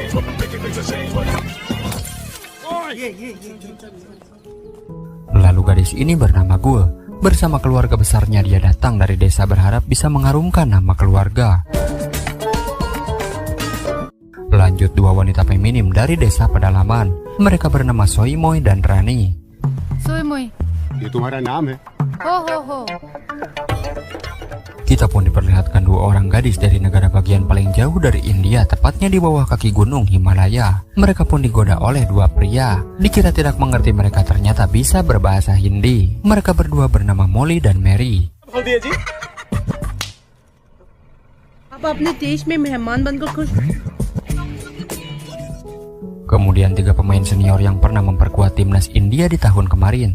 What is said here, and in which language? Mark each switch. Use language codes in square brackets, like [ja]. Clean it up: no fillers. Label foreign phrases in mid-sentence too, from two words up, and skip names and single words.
[id] Lalu gadis ini bernama Gul. Bersama keluarga besarnya dia datang dari desa berharap bisa mengharumkan nama keluarga. Lanjut dua wanita feminim dari desa pedalaman. Mereka bernama Soimoy dan Rani. Soimoy, [hi] ये तुम्हारा नाम है? ho. [id] Kita pun diperlihatkan dua orang gadis dari negara bagian paling jauh dari India, tepatnya di bawah kaki gunung Himalaya. Mereka pun digoda oleh dua pria. Dikira tidak mengerti mereka ternyata bisa berbahasa Hindi. Mereka berdua bernama Molly dan Mary. Kemudian tiga pemain senior yang pernah memperkuat timnas India di tahun kemarin.